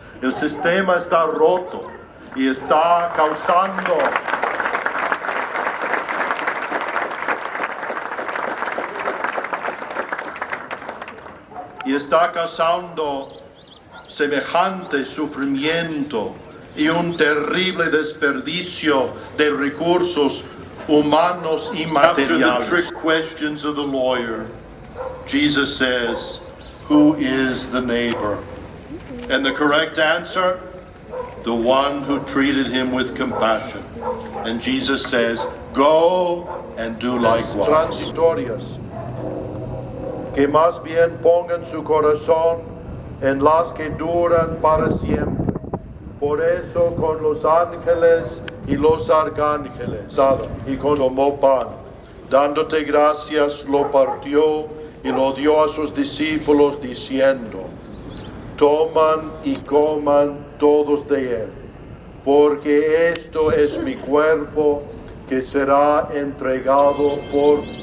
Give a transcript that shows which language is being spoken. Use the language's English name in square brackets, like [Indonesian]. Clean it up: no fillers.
[Spanish] El sistema está roto y está causando semejante sufrimiento y un terrible desperdicio de recursos humanos y materiales. [English] After the trick questions of the lawyer, Jesus says, "Who is the neighbor?" And the correct answer, the one who treated him with compassion. And Jesus says, "Go and do likewise." [Spanish] Transitorias, que más bien pongan su corazón en las que duran para siempre. Por eso con los ángeles y los arcángeles, y tomó pan, dándote gracias, lo partió y lo dio a sus discípulos, diciendo: toman y coman todos de él, porque esto es mi cuerpo que será entregado por